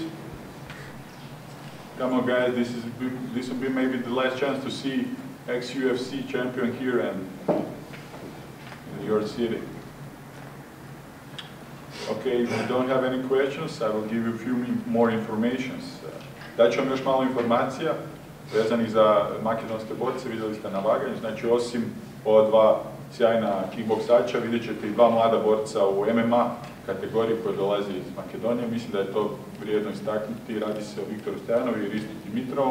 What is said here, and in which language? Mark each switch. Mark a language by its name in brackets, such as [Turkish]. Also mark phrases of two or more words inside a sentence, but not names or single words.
[English] Come on, guys. This will be maybe the last chance to see ex-UFC champion here in your city. Okay, if you don't have any questions, I will give you a few more informations. [Bosnian] Daću vam još malo informacija vezanih za makedonske borce. Vidjeli ste na vaganju. Znači, osim ova 2 sjajna kickboksača, vidjet ćete i 2 mlada borca u MMA kategoriji koji dolazi iz Makedonije. Mislim da je to vrijedno istaknuti. Radi se o Viktoru Stojanovu i Ristu Dimitrovom.